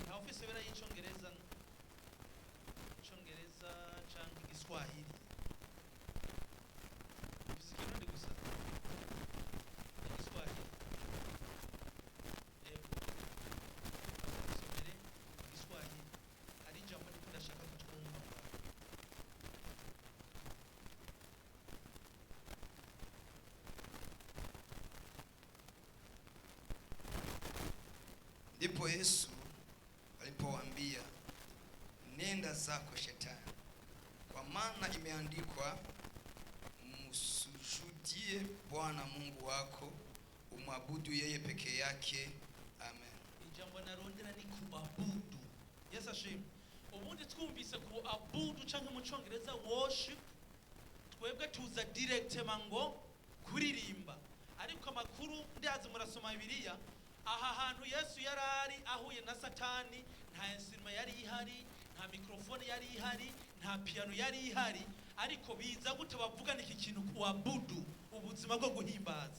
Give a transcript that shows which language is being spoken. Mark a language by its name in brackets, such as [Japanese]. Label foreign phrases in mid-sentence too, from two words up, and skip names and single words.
[Rundi] Nta ufise bera y'icyongereza cyangwa igiswahili ufise ikirundi gusa igiswahili usomere igiswahili hari ijambo ndiko ndashaka ko twumva. [Swahili] Ndipo Yesu alipowaambia, nenda zako Shetani, kwa maana imeandikwa, msujudie Bwana Mungu wako, umwabudu yeye peke yake. Amen. [Rundi] Ijambo narondera ni kuabudu. Yesu ashimwe. Ubundi twumvise kuabudu cyangwa mu cyongereza worship, twebwe tuza direct mango kuririmba. Ariko amakuru ndazi murasoma Bibiliya, aha hantu Yesu yarari ahuye na Satani, nta instrument yari ihari, nta microphone yari ihari, nta piano yari ihari, ariko biza gute bavugana iki kintu kuabudu, ubuzima bwo guhimbaza.